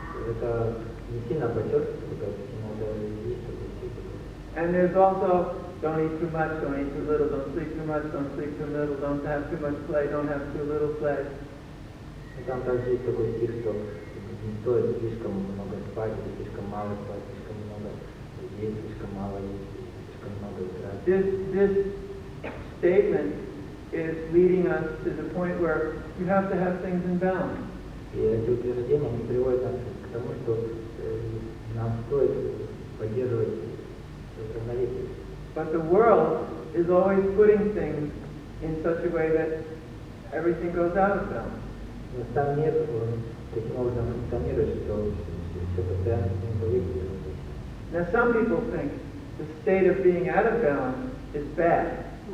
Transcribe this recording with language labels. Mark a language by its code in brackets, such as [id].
[ru] Это не сильно подчеркивается, как много есть такой стих. [en] And there's also, don't eat too much, don't eat too little, don't sleep too much, don't sleep too little, don't have too much play, don't have too little play. [ru] И там также есть такой стих, что не стоит слишком много спать, или слишком мало спать, слишком много есть, слишком мало есть, слишком много играть. [en] This statement is leading us to the point where you have to have things in balance. [ru] И эти утверждения, они приводят нас к тому, что нам стоит поддерживать равновесие. [en] But the world is always putting things in such a way that everything goes out of balance. [ru] Но сам мир, он таким образом функционирует, что все постоянно с ним повесит. [en] Now some people think the state of being out of balance is bad.